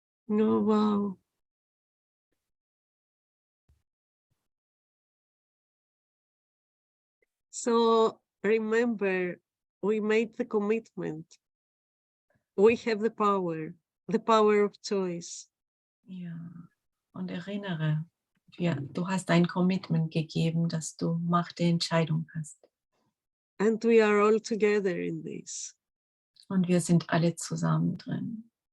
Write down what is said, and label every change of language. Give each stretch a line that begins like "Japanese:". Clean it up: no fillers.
English: Oh, wow. So remember, we made the commitment. We have the power of choice.
German: Ja, und erinnere, du hast ein Commitment gegeben, dass du Macht der Entscheidung hast.
English: And we are all together in this.
German: Und wir sind alle zusammen drin.